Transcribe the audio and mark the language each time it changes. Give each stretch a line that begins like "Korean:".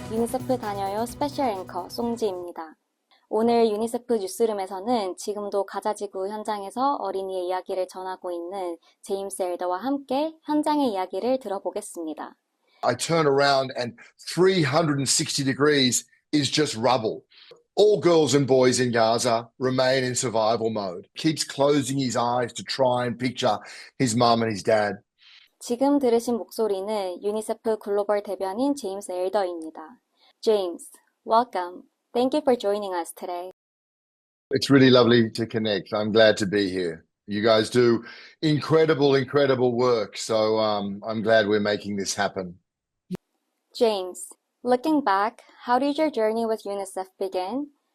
Korean: 유니세프 다녀요 스페셜 앵커 송지입니다. 오늘 유니세프 뉴스룸에서는 지금도 가자지구 현장에서 어린이의 이야기를 전하고 있는 제임스 엘더와 함께 현장의 이야기를 들어보겠습니다.
English: I turn around and 360 degrees is just rubble. All girls and boys in Gaza remain in survival mode. Keeps closing his eyes to try and picture his mum and his dad.
Korean: 지금 들으신 목소리는 유니세프 글로벌 대변인 제임스 엘더입니다.
English: James, welcome. Thank you for joining us today. It's really lovely to connect. I'm glad to be here. You guys do incredible work. So I'm glad we're making this happen. James, looking back, how did your journey with UNICEF begin?